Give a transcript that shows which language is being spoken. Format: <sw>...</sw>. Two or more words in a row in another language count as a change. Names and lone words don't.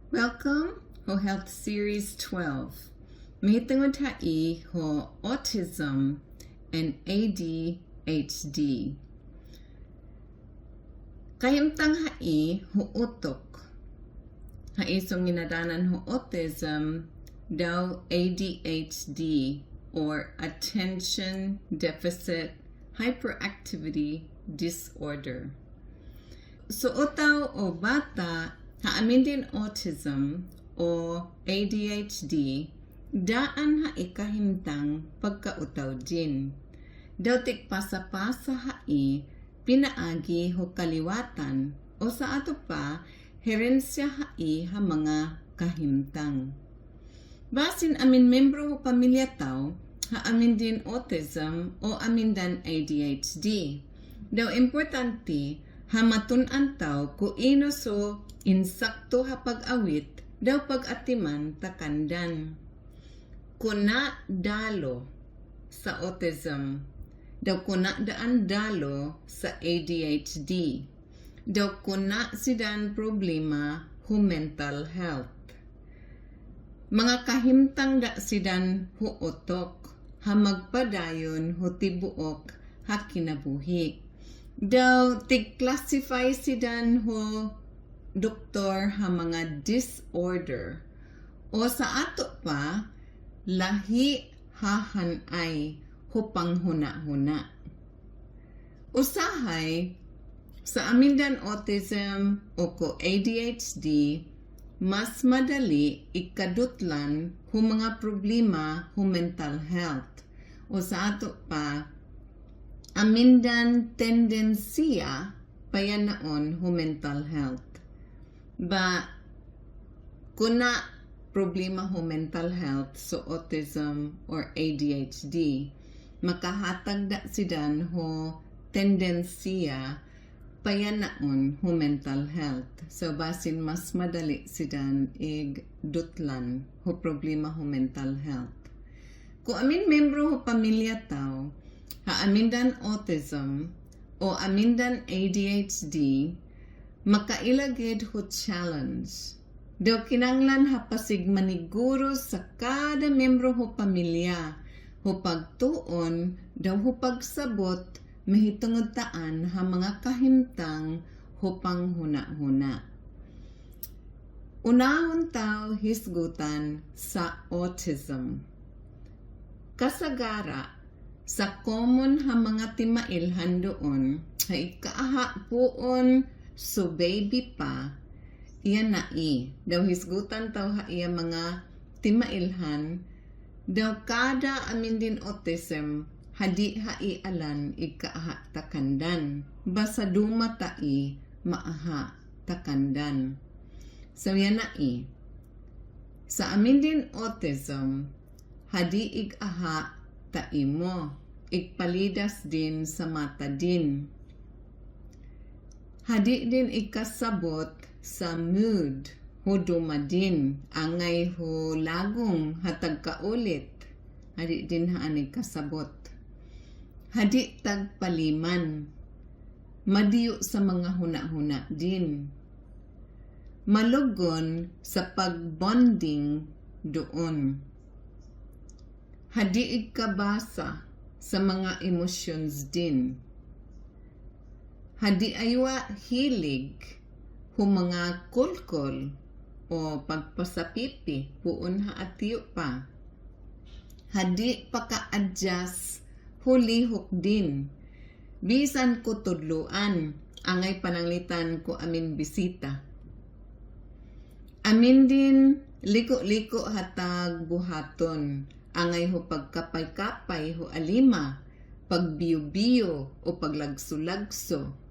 <mba>Welcome ho Health Series 12. Mahitungod hai ho</mba> <en>autism and ADHD.</en> <mba>Kahimtang hai ho utok. Haisong ginadanan ho autism daw</mba> <en>ADHD or Attention Deficit Hyperactivity Disorder.</en> <mba>So utaw o bata haamin din autism o ADHD daan ha ikahimtang pagkautaw din. Daw tikpasa-pasa hai pinaagi ho kaliwatan o sa ato pa herensya hai ha mga kahimtang. Basin amin membro ho pamilya taw haamin din autism o amin dan ADHD. Daw importante hamatun-an taw ku ino so insakto ha pag-awit daw pag-atiman takandan. Kuna dalo sa autism, daw kuna daan dalo sa ADHD, daw kuna sidan problema hu</mba> <en>mental health.</en> <mba>Mga kahimtang da sidan hu utok, ha magpadayon hu tibuok ha kinabuhi. Daw tig-classify sidan hu doktor ha mga disorder o sa ato pa lahi hahanay hu panghuna-huna. Usahay sa amin dan autism o ko ADHD mas madali ikadutlan hu mga problema hu</mba> <en>mental health</en> <mba>o sa ato pa amin dan tendensiya payanaon hu</mba> <en>mental health.</en> <mba>Ba kuna problema ho</mba> <en>mental health</en> <mba>so autism or ADHD makahatag da sidan ho tendensiya payanaon ho</mba> <en>mental health.</en> <mba>So basin mas madali sidan ig dutlan ho problema ho</mba> <en>mental health.</en> <mba>Kung amin membro ho pamilya taw ha amin dan autism o amin dan ADHD makailagid ho challenge. Daw kinanglan hapasig maniguro sa kada membro ho pamilya. Ho pagtuon, daw ho pagsabot, mahitungod taan ha mga kahimtang ho panghuna-huna. Unahon taw hisgutan sa autism. Kasagara, sa common ha mga timailhan doon, ha ikaaha puon so baby pa, iya na daw hisgutan taw ha iya mga timailhan, daw kada amin din autism, hadi ha alan ikaaha takandan, basa duma tai maaha takandan. So yan na sa amin din autism, hadi igaha taimo, igpalidas din sa mata din. Hadi din ikasabot sa mood, ho dumadin, angay ho lagong hatag kaulit. Hadi din haan ikasabot. Hadi tagpaliman, madiyo sa mga huna-huna din. Malugon sa pagbonding doon. Hadi ikabasa sa mga emotions din. Hadi aywa hilig hu mga kulkol o pagpasapipi puun ha atiyo pa. Hadi paka-adjust hu lihok din. Bisan ko tudluan angay pananglitan ko amin bisita. Amin din liko-liko hatag buhaton angay hu pagkapay-kapay hu alima, pagbiyo-biyo o paglagso-lagso.</mba>